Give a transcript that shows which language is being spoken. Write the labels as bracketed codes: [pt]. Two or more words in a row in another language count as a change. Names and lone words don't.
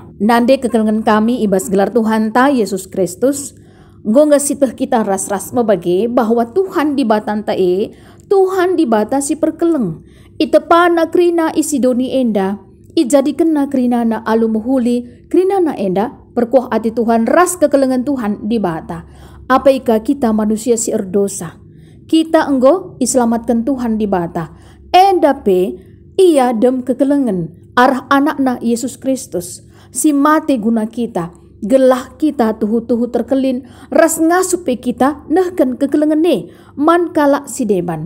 [btx] Nande kekelengan kami ibas gelar Tuhan ta Yesus Kristus, nggo ngasiteh kita ras-ras membagi bahwa Tuhan di batan ta Tuhan di bata si perkeleng, itepana krina isi doni enda, ijadikan na krina na alu muhuli, krina na enda, perkuah hati Tuhan ras kekelengan Tuhan di bata. Apa ika kita manusia si erdosa? Kita enggo iselamatkan Tuhan di bata. Endape ia dem kekelengan arah anakna Yesus Kristus. Si mati guna kita. Gelah kita tuhu-tuhu terkelin ras ngasupe kita nehken kekelengan man kalak si deban.